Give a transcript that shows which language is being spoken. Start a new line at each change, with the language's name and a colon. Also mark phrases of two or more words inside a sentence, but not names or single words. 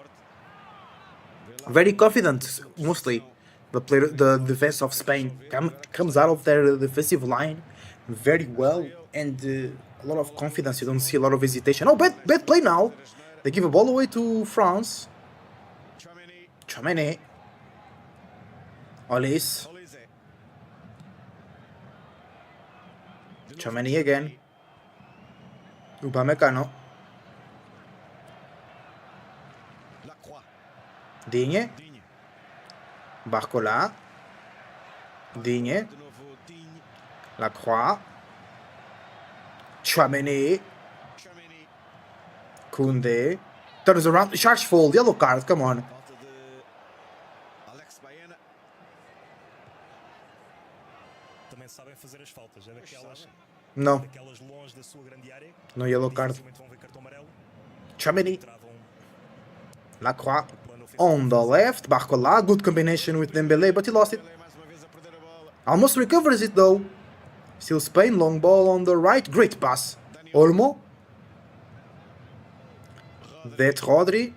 English: Very confident, mostly. The defense of Spain comes out of their defensive line very well, and a lot of confidence. You don't see a lot of hesitation. Oh, bad play now. They give a ball away to France. Chouameni. Olis. Chouameni again. Upamecano. Digne. Barcola. Digne. Lacroix. Chouameni. Koundé. Turns around. Charge fold. Yellow card. Come on.
Portuguese: Também sabem fazer as faltas. É
English: No.
Portuguese: daquelas longe da sua grande área.
English: No yellow card.
Portuguese: Dificilmente vão ver cartão amarelo.
English: Chouameni.
Portuguese: Travam
English: Lacroix. On the left. Barcola. Good combination with Dembele, but he lost it. Almost recovers it though. Still Spain. Long ball on the right. Great pass. Olmo. That Rodri.